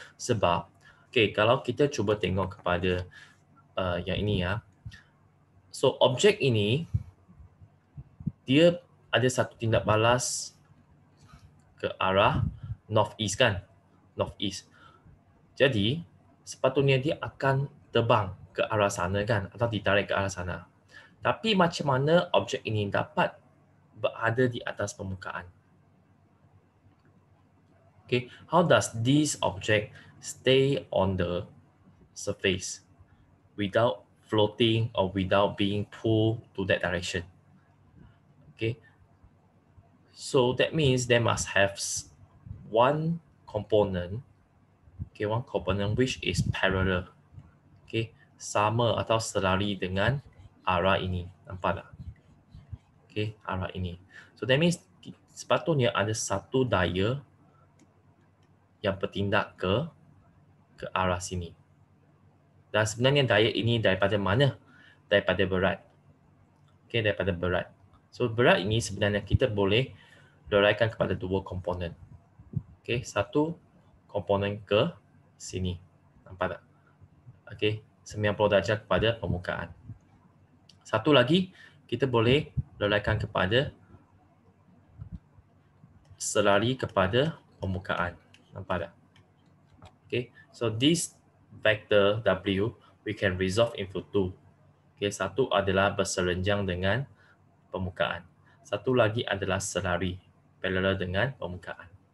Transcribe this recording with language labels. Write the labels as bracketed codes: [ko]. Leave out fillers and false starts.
[ms] Sebab kalau kita cuba tengok kepada yang ini So objek ini dia ada satu tindak balas ke arah northeast kan? Northeast. Jadi sepatutnya dia akan terbang ke arah sana kan? Atau ditarik ke arah sana. Tapi macam mana objek ini dapat berada di atas permukaan? [en] Okay, how does this object stay on the surface without floating or without being pulled to that direction? Okay, so that means there must have one component which is parallel. Okay, [ms] sama atau selari dengan arah ini. Nampak tak? Okay, arah ini. So that means sepatutnya ada satu daya yang bertindak ke arah sini. Dan sebenarnya daya ini daripada mana? Daripada berat. Okay, daripada berat. So berat ini sebenarnya kita boleh leraikan kepada dua komponen. Okay, satu komponen ke sini. Nampak tak? Okay, 90 darjah kepada permukaan. Satu lagi, kita boleh leraikan kepada selari kepada permukaan. Nampak tak? [en] Okay, so this vector W we can resolve into two. [ms] Okay, satu adalah berserenjang dengan permukaan. Satu lagi adalah selari, parallel dengan permukaan.